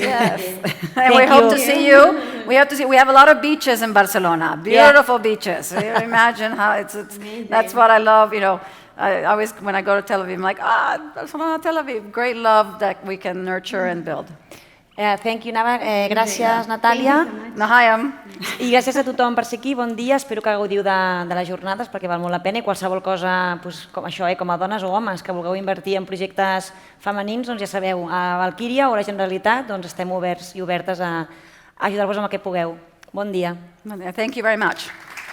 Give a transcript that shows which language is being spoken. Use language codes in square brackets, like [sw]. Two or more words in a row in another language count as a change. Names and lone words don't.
[en] Yes, and we hope to see you. We have a lot of beaches in Barcelona, beautiful beaches. Imagine how it's that's what I love. I always, when I go to Tel Aviv, I'm like, Barcelona, Tel Aviv, great love that we can nurture and build. Thank you, [ca] Nava. Gràcies, Natalia. Nahayam. I gràcies a tothom per ser aquí. Bon dia. Espero que gaudiu de les jornades perquè val molt la pena i qualsevol cosa com això, com a dones o homes que vulgueu invertir en projectes femenins, doncs ja sabeu, a Valkyria o a la Generalitat estem oberts i obertes a ajudar-vos amb el que pugueu. Bon dia. [en] Thank you very much.